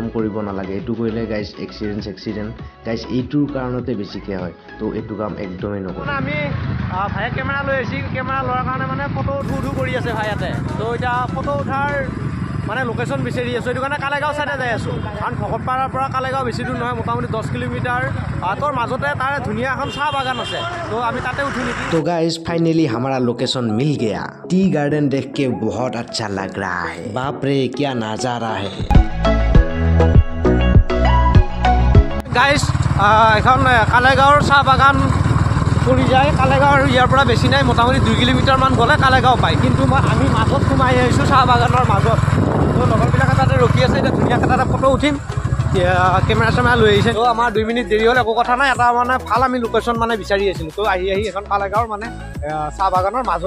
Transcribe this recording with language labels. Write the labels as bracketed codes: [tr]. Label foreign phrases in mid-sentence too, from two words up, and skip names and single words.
[as] কৰিব নালাগে এইটো কৰিলে গাইজ এক্সিডেণ্ট গাইজ এইটোৰ কাৰণতে বেছিকৈ হয় তো এইটো কাম একদমেই নকৰোঁ আমি ভাইয়ে কেমেৰা লৈ আহিছিল কেমেৰা লোৱাৰ কাৰণে মানে ফটো উঠো কৰি আছে ভাইয়াতে তো এতিয়া ফটো উঠাৰ মানে লোকেশ্যন বিচাৰি আছোঁ এইটো কাৰণে কালেগাঁও চাইডে যাই আছোঁ কাৰণ ভকতপাৰাৰ পৰা কালেগাঁও বেছি দূৰ নহয় মোটামুটি 10 কিলোমিটাৰ তোৰ মাজতে তাৰে ধুনীয়া এখন চাহ বাগান আছে তো আমি তাতে উঠো নেকি তো গাইজ ফাইনেলি [hi] हमारा लोकेशन मिल गया [en] tea garden [hi] देख के बहुत अच्छा लग रहा है बाप रे क्या नजारा है [as] गाइज এখন কালেগাঁৱৰ চাহ বাগান পৰি যায় কালেগাঁৱৰ ইয়াৰ পৰা বেছি নাই মোটামুটি 2 কিলোমিটাৰমান গ'লে কালেগাঁও পায় কিন্তু আমি মাজত সোমাই আহিছোঁ চাহ বাগানৰ মাজত তো লগৰবিলাকে তাতে ৰখি আছে এতিয়া ধুনীয়াকৈ তাতে ফটো উঠিম কেমেৰা চেমেৰা লৈ আহিছে তো আমাৰ 2 মিনিট দেৰি হ'ল একো কথা নাই এটা মানে ভাল আমি লোকেশ্যন মানে বিচাৰি আছিলোঁ তো আহি এখন কালেগাঁৱৰ মানে চাহ বাগানৰ মাজত